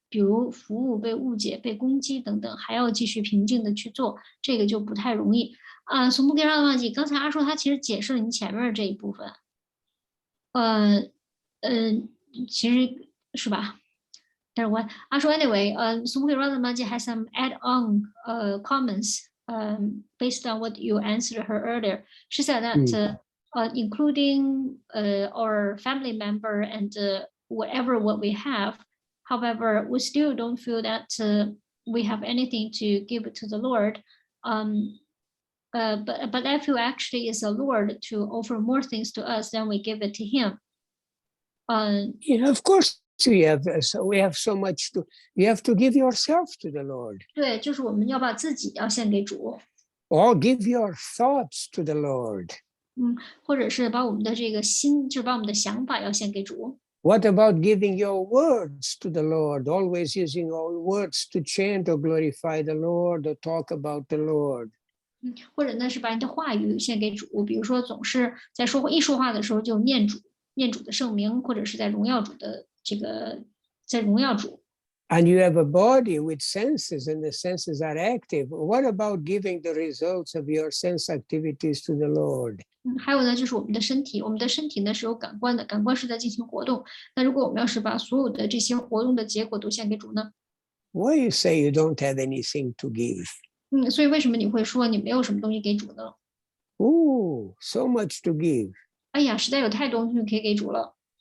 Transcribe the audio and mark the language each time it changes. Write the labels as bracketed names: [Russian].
[Chinese] 比如服务被误解、被攻击等等，还要继续平静的去做，这个就不太容易啊。苏木给让忘记，刚才阿说他其实解释了你前面这一部分，呃其实是吧？但是我阿说 [English] anyway，苏木给让忘记 has some add-on comments based on what you answered her earlier. She said that including our family member and whatever what we have. However, we still don't feel that we have anything to give to the Lord. But I feel actually it's the Lord to offer more things to us than we give it to Him. Yeah, of course we have so much to. You have to give yourself to the Lord. [Chinese] 对，就是我们要把自己要献给主。 [English] Or give your thoughts to the Lord. [Chinese] 或者是把我们的这个心，就是把我们的想法要献给主。 [English] What about giving your words to the Lord? Always using all words to chant or glorify the Lord or talk about the Lord. [Chinese] 或者呢是把你的话语献给主，比如说总是在说话的时候就念主的圣名，或者是在荣耀主的这个在荣耀主。 [English] And you have a body with senses, and the senses are active. What about giving the results of your sense activities to the Lord? [Chinese] 还有呢，就是我们的身体呢是有感官的，感官是在进行活动。那如果我们要是把所有的这些活动的结果都献给主呢？ [English] Why you say you don't have anything to give? [Chinese] 所以为什么你会说你没有什么东西给主呢？ [English] Oh, so much to give. [Chinese] 哎呀，实在有太多东西可以给主了。